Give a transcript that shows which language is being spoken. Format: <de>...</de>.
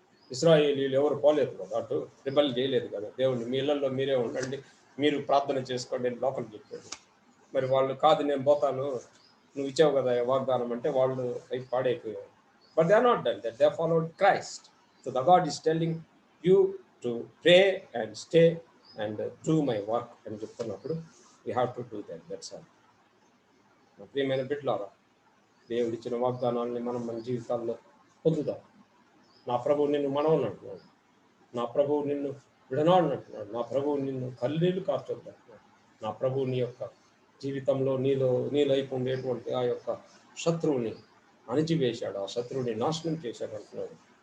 <te>ఇశ్రాయేలీలు ఎవరు పోలేదు కదా, అటు రిబల్ చేయలేదు కదా. దేవుడిని మీ ఇళ్లలో మీరే ఉండండి, మీరు ప్రార్థన చేసుకోండి అని లోపలికి చెప్పాడు. మరి వాళ్ళు కాదు నేను పోతాను, నువ్వు ఇచ్చావు కదా వాగ్దానం అంటే వాళ్ళు అవి పాడైపోయారు.</te> <en>But they are not done that. They have followed Christ. So the God is telling you to pray and stay and do my work. And we have to do that. That's all.</en> <te>నా ప్రియమైన బిడ్డలారా, దేవుడు ఇచ్చిన వాగ్దానాన్ని మనం మన జీవితాల్లో పొందుదాం. నా ప్రభువు నిన్ను మనవనంటున్నాడు, నా ప్రభువు నిన్ను విడనాడినట్టున్నాడు, నా ప్రభువు నిన్ను కన్నీళ్లు కార్చొద్దంటున్నాడు. నా ప్రభువు నీ యొక్క జీవితంలో నీలోకి ఉండేటువంటి ఆ యొక్క శత్రువుని అణిచివేశాడు, ఆ శత్రువుని నాశనం చేశాడు అంటున్నాడు.</te>